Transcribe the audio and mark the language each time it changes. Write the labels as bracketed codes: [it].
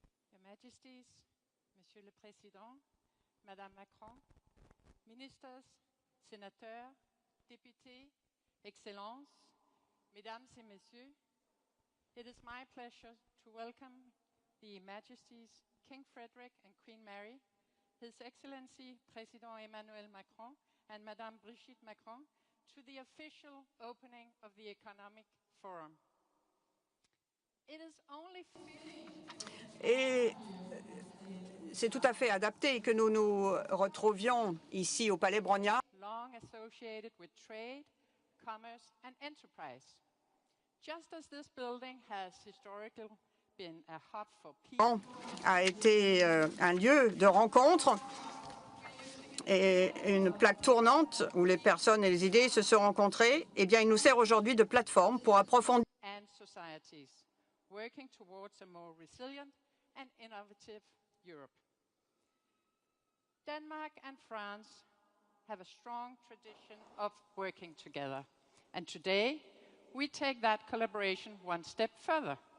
[en] Your Majesties, [fr] Monsieur le Président, Madame Macron, ministres, sénateurs, députés, Excellences, Mesdames et Messieurs, [en] it is my pleasure to welcome the Majesties King Frederik and Queen Mary, His Excellency President Emmanuel Macron and Madame Brigitte Macron to the official opening of the Economic Forum. It is only fitting. [fr] Et c'est tout à fait adapté que nous nous retrouvions ici au Palais Brongniart. [en] Long associated with trade, commerce and enterprise. Just as this building has historically been a hub for people, [fr] A été un lieu de rencontre et une plaque tournante où les personnes et les idées se sont rencontrées, eh bien, il nous sert aujourd'hui de plateforme pour approfondir [en] and societies working towards a more resilient and innovative Europe. Denmark and France have a strong tradition of working together, And today, we take that collaboration one step further.